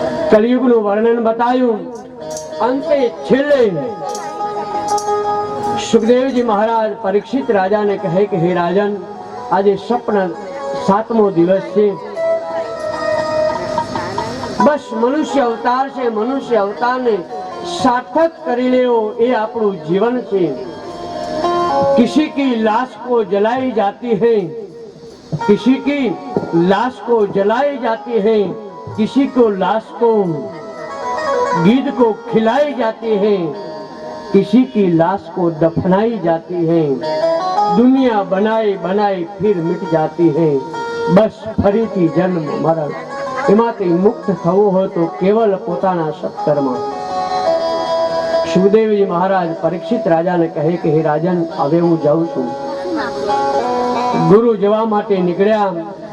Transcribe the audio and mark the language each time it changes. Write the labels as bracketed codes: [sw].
[gu] કલિયુગનું વર્ણન બતાવ્યું. અંતે છેલ્લે સુખદેવજી મહારાજ પરીક્ષિત રાજાને કહે કે હે રાજન, આજે સ્વપ્ન 7મો દિવસ છે. બસ મનુષ્ય અવતાર છે, મનુષ્ય અવતારને સાર્થક કરી લેવો એ આપણું જીવન છે. [hi] किसी की लाश को जलाई जाती है, किसी की लाश को जलाई जाती है, किसी को लाश को गीध को खिलाई जाती है, किसी की लाश को दफनाई जाती है. दुनिया बनाए बनाए फिर मिट जाती है. [gu] बस ફરીથી જન્મ મરણ. એમાંથી મુક્ત થવું હોય તો કેવલ પોતાના સત્કર્મ. સુખદેવજી મહારાજ પરીક્ષિત રાજાને કહે કે હે રાજન, હવે હું જાઉં છું. ગુરુ જવા માટે નીકળ્યા.